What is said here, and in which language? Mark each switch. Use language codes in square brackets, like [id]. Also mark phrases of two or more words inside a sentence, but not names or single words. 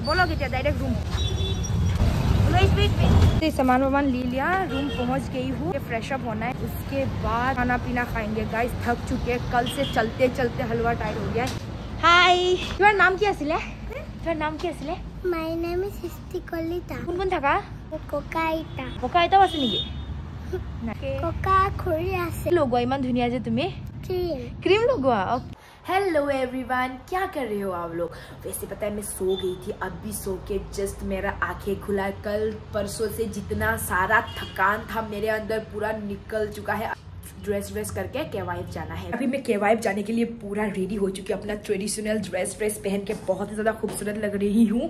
[hi] बोलोगे क्या डायरेक्ट रूम? बोलो। सामान वामान ले लिया, रूम पहुंच गई हूँ। [en] fresh up [hi] होना है, उसके बाद खाना पीना खाएंगे गाइस। थक चुके हैं, कल से चलते चलते हलवा टाइट हो गया है। हाय, तुम्हारा नाम क्या आছিলে? तुम्हारा नाम क्या आছিলে? [en] My name is Histi Kolita. [as] কোন কোন থাকা? ককাইতা। ককাইতাও আছে নেকি? ককা খুৰী আছে। লগোৱা ইমান ধুনীয়া যে তুমি। ক্ৰীম। [hi] क्रीम लगवा। [en] hello everyone, [hi] क्या कर रहे हो आप लोग? वैसे पता है मैं सो गई थी, अभी सो के जस्ट मेरा आंखें खुला। कल परसों से जितना सारा थकान था मेरे अंदर पूरा निकल चुका है। ड्रेस करके KYF जाना है। अभी मैं KYF जाने के लिए पूरा रेडी हो चुकी हूँ। अपना [en] traditional dress [hi] पहन के बहुत ही ज्यादा खूबसूरत लग रही हूँ।